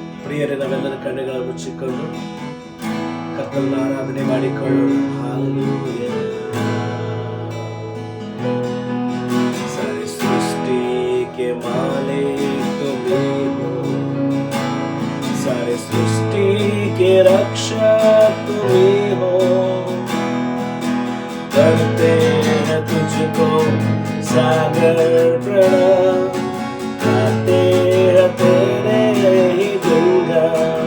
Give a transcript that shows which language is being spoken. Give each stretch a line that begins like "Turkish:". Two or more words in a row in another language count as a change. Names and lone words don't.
Kannada: ಪ್ರಿಯರೇ, ನಾವೆಲ್ಲರ ಕಣ್ಣುಗಳನ್ನು ಮುಚ್ಚಿಕೊಂಡು ಕರ್ತನನ್ನು ಆರಾಧನೆ ಮಾಡಿಕೊಳ್ಳೋಣ. ಹಾಲೆಲೂಯಾ.
Hindi: सारी सृष्टि के मालिक तुम्हीं हो, सारे सृष्टि के रक्षक तुम्हीं हो। करते हैं तुझको सागर प्रणाम, गाते हैं तेरे ही गुणगान।